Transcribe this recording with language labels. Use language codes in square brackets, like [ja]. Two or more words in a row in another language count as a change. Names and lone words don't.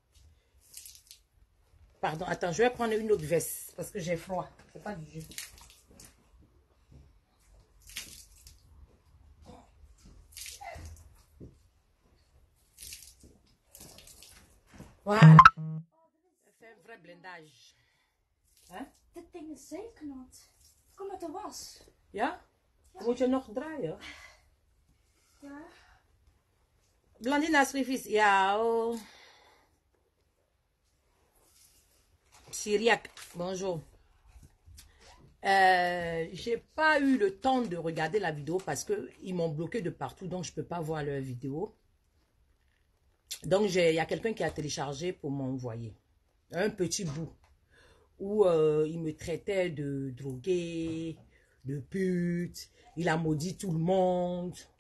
[fr] Pardon, attends, je vais prendre une autre veste parce que j'ai froid. C'est pas du jus. Voilà. Ça fait un vrai blindage. Hein? [nl] Dit ding is zeker nat. Kom met de was. Ja? Moet je nog draaien? Ja. Blondine Asrifis. Ja, oh. [fr] Syriac, bonjour. J'ai pas eu le temps de regarder la vidéo parce que ils m'ont bloqué de partout, donc je peux pas voir leur vidéo. Donc il y a quelqu'un qui a téléchargé pour m'envoyer un petit bout où il me traitait de drogué, de pute, il a maudit tout le monde.